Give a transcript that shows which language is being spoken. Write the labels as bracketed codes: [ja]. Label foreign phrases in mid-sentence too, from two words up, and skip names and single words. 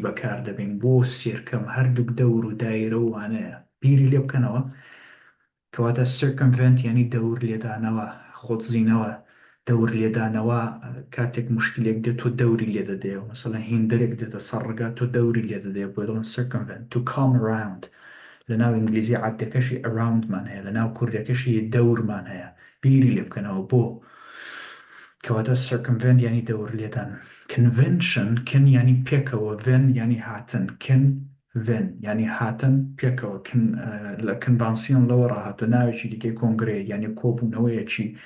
[ckb] بەکار دەبین بۆ سێرکەم هەردووک دەور و دایرە وانەیە بیری لێ بکەنەوە کەواتە circumvent ینی دەور لێدانەوە خۆتزیینەوە دەور لێدانەوە کاتێک مشکلێک دێت تۆ دەوری لێ دەدەیەوە مەسەڵەن هیندەرێک دێتە سەر ڕگات تۆ دەوری لێ دەدەیە بۆ دەڵێن [en] circumvent to come around [ckb] لە ناو ئینگلیزی عادەکەشی aroundمان هەیە لە ناو کوردەکەشی دەورمان هەیە بیری لێ بکەنەوە بۆ کەواتە circumvent ینی دەور لێدان convention ینی پێکەوە ڤن ینی هاتن ڤن ینی هاتن پێکەوە لە کنڤانسیۆن لەوە ڕاهاتە ناوێکی دیکەی کۆنگرێ ینی کۆبوونەوەیەکی